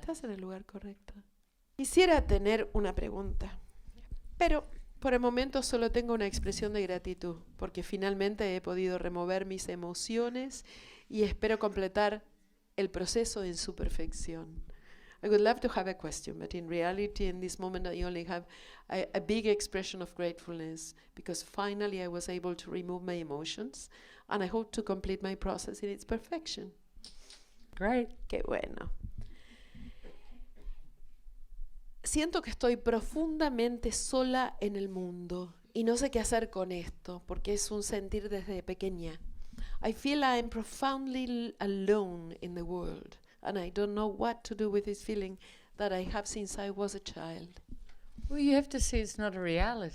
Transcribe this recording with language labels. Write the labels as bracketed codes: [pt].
[es] Estás en el lugar correcto. Quisiera tener una pregunta, pero por el momento solo tengo una expresión de gratitud, porque finalmente he podido remover mis emociones y espero completar el proceso en su perfección. [en] I would love to have a question, but in reality, in this moment, I only have a big expression of gratefulness, because finally I was able to remove my emotions, and I hope to complete my process in its perfection. Great. [es] Qué bueno. Siento que estoy profundamente sola en el mundo y no sé qué hacer con esto, porque es un sentir desde pequeña. [en] I feel I am profoundly alone in the world, and I don't know what to do with this feeling that I have since I was a child. Well, you have to see it's not a reality.